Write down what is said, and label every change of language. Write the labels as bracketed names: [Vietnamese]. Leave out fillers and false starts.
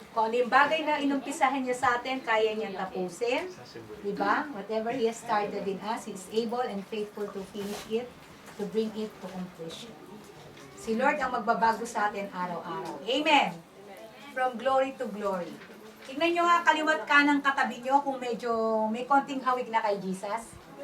[Filipino] Kung ano yung bagay na inumpisahan niya sa atin, kaya niyang tapusin. Diba? [English] Whatever He has started in us, He is able and faithful to finish it, to bring it to completion. [Filipino] Si Lord ang magbabago sa atin araw-araw. Amen! [English] From glory to glory. [Filipino] Tignan nyo nga, kaliwat ka ng katabi nyo kung medyo may konting hawig na kay Jesus.